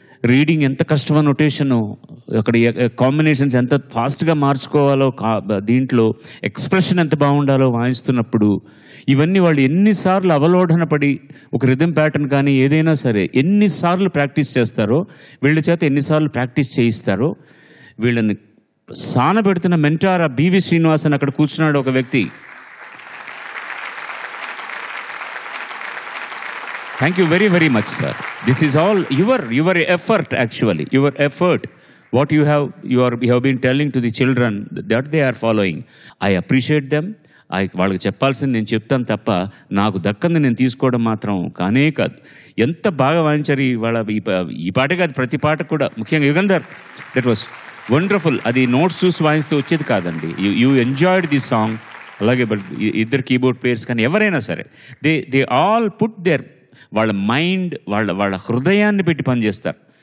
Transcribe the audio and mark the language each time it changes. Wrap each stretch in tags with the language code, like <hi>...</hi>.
<te>Reading ఎంత కష్టమో, నొటేషను అక్కడ కాంబినేషన్స్ ఎంత ఫాస్ట్గా మార్చుకోవాలో, దీంట్లో ఎక్స్ప్రెషన్ ఎంత బాగుండాలో వాయిస్తున్నప్పుడు ఇవన్నీ వాళ్ళు ఎన్నిసార్లు అవలోడన పడి ఒక రిథమ్ ప్యాటర్న్ కానీ ఏదైనా సరే ఎన్నిసార్లు ప్రాక్టీస్ చేస్తారో, వీళ్ళ చేత ఎన్నిసార్లు ప్రాక్టీస్ చేయిస్తారో. వీళ్ళని సానబెడుతున్న మెంటార్ బివి శ్రీనివాస్ అని అక్కడ కూర్చున్నాడు ఒక వ్యక్తి.</te> <en>Thank you very, very much, sir. This is all your effort, actually. Your effort. What you have been telling to the children that they are following. I appreciate them.</en> <te>వాళ్ళకి చెప్పాల్సింది నేను చెప్తాను తప్ప నాకు దక్కంది నేను తీసుకోవడం మాత్రం కానే కాదు. ఎంత బాగా వాయించారు వాళ్ళ ఈ పాట కాదు, ప్రతి పాట కూడా. ముఖ్యంగా యుగంధర్,</te> <en>That was wonderful.</en> <te>అది నోట్స్ చూసి వాయిస్తే వచ్చేది కాదండి.</te> <en>You enjoyed the song.</en> <te>అలాగే ఇద్దరు కీబోర్డ్ ప్లేయర్స్ కానీ ఎవరైనా సరే</te> <en>they all put their</en> <te>వాళ్ళ మైండ్, వాళ్ళ హృదయాన్ని పెట్టి పనిచేస్తారు.</te>